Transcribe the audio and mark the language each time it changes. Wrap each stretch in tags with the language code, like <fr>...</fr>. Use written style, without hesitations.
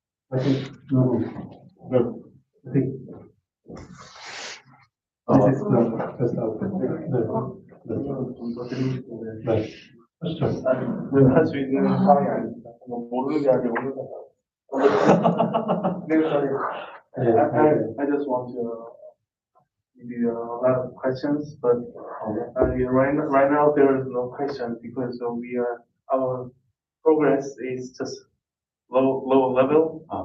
<en>I think this is the best outcome.</en> <ko>네. 하시죠. 할 수 있는 상황이 아닙니다. 모르는 게 아니라 모르는 거.</ko> <en>I just want to give you a lot of questions, but right now there is no question because our progress is just low level.</en>